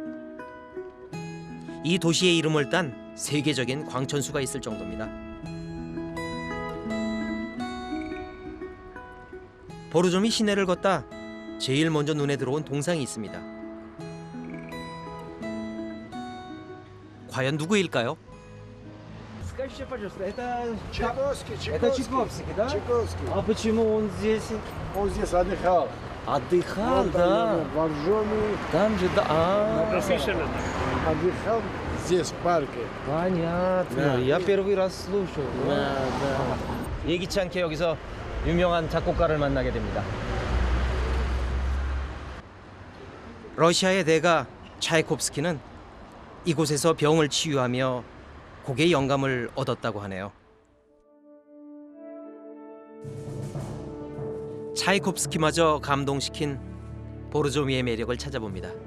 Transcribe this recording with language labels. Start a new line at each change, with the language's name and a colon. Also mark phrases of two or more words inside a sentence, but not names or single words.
Korean: 이 도시의 이름을 딴 세계적인 광천수가 있을 정도입니다. 보르조미 시내를 걷다 제일 먼저 눈에 들어온 동상이 있습니다. 과연 누구일까요?
Russian: Скажите, пожалуйста, это Чайковский, Чайковский, да? Чайковский. А почему он здесь Он здесь отдыхал. отдыхал, Он да? там, в Боржоми Там же, да. отдыхал здесь, в парке. Понятно. Да. Я первый раз слушаю. Да.
Korean: 예기치 않게 여기서 유명한 작곡가를 만나게 됩니다. 러시아의 대가 차이콥스키는 이곳에서 병을 치유하며 곡의 영감을 얻었다고 하네요. 차이콥스키마저 감동시킨 보르조미의 매력을 찾아봅니다.